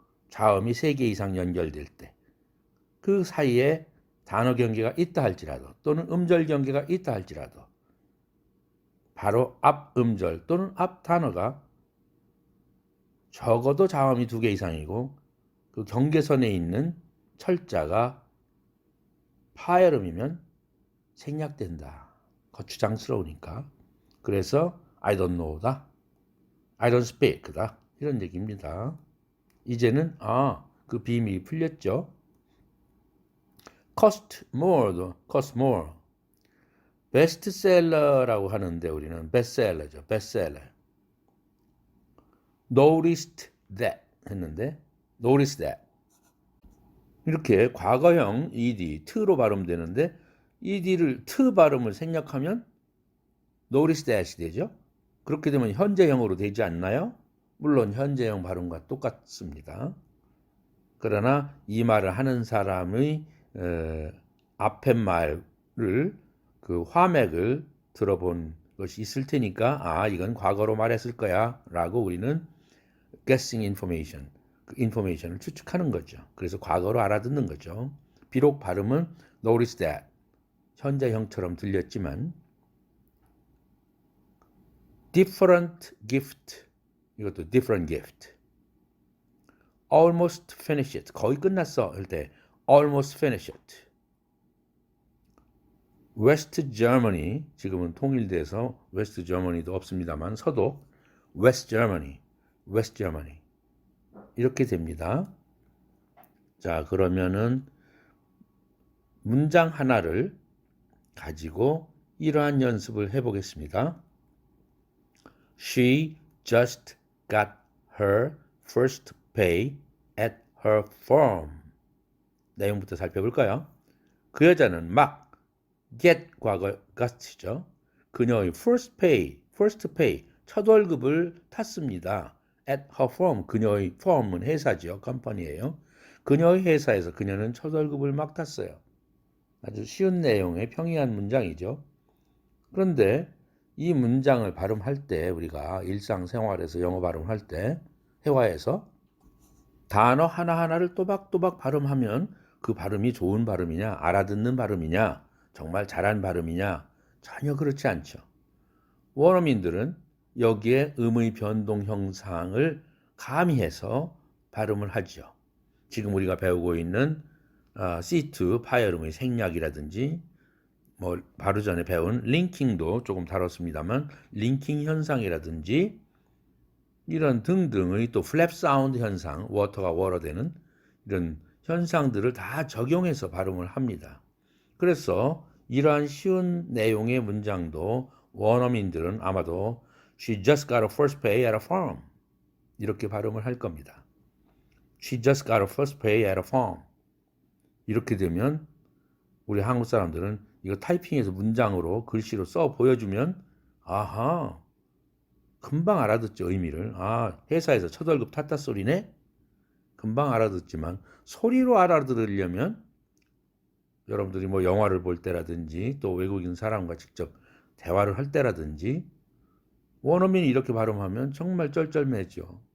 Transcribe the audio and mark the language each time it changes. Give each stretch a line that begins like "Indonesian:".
Korean: 자음이 3개 이상 연결될 때. 그 사이에 단어 경계가 있다 할지라도 또는 음절 경계가 있다 할지라도 바로 앞 음절 또는 앞 단어가 적어도 자음이 2개 이상이고 그 경계선에 있는 철자가 파열음이면 생략된다. 거추장스러우니까. 그래서
English: I don't know다. I don't speak다.
Korean: 이런 얘기입니다. 이제는 그 비밀이 풀렸죠.
English: cost more도 cost more.
Korean: 베스트셀러라고 하는데 우리는 베스트셀러죠. 베스트셀러.
English: noticed that
Korean: 했는데
English: noticed that.
Korean: 이렇게 과거형 ed, t로 발음되는데 ed를 t 발음을 생략하면 noticed that이 되죠. 그렇게 되면 현재형으로 되지 않나요? 물론 현재형 발음과 똑같습니다. 그러나 이 말을 하는 사람의 앞에 말을 그 화맥을 들어본 것이 있을 테니까 이건 과거로 말했을 거야 라고 우리는
English: guessing information,
Korean: 그 인포메이션을 추측하는 거죠. 그래서 과거로 알아듣는 거죠. 비록 발음은
English: notice that
Korean: 현재형처럼 들렸지만
English: different gift,
Korean: 이것도
English: different gift. almost finish it,
Korean: 거의 끝났어 할 때
English: almost finish it. West Germany,
Korean: 지금은 통일돼서
English: West Germany도
Korean: 없습니다만 서도
English: West Germany, West Germany
Korean: 이렇게 됩니다. 자, 그러면은 문장 하나를 가지고 이러한 연습을 해보겠습니다.
English: She just got her first pay at her firm.
Korean: 내용부터 살펴볼까요? 그 여자는 막 get 과거 got이죠. 그녀의
English: first pay,
Korean: 첫 월급을 탔습니다.
English: at her firm,
Korean: 그녀의
English: firm은
Korean: 회사죠. 컴퍼니예요. 그녀의 회사에서 그녀는 첫 월급을 막 탔어요. 아주 쉬운 내용의 평이한 문장이죠. 그런데 이 문장을 발음할 때 우리가 일상생활에서 영어 발음할 때 회화에서 단어 하나하나를 또박또박 발음하면 그 발음이 좋은 발음이냐, 알아듣는 발음이냐, 정말 잘한 발음이냐, 전혀 그렇지 않죠. 원어민들은 여기에 음의 변동 형상을 가미해서 발음을 하죠. 지금 우리가 배우고 있는 C2 파열음의 생략이라든지 바로 전에 배운 링킹도 조금 다뤘습니다만 링킹 현상이라든지 이런 등등의 또 플랩 사운드 현상, 워터가 워러 되는 이런 현상들을 다 적용해서 발음을 합니다. 그래서 이러한 쉬운 내용의 문장도 원어민들은 아마도
English: She just got her first pay at a farm
Korean: 이렇게 발음을 할 겁니다.
English: She just got her first pay at a farm.
Korean: 이렇게 되면 우리 한국 사람들은 이거 타이핑해서 문장으로 글씨로 써 보여주면 아하 금방 알아듣죠. 의미를. 아 회사에서 첫 월급 탔다 소리네. 금방 알아듣지만 소리로 알아들으려면 여러분들이 뭐 영화를 볼 때라든지 또 외국인 사람과 직접 대화를 할 때라든지 원어민이 이렇게 발음하면 정말 쩔쩔매죠.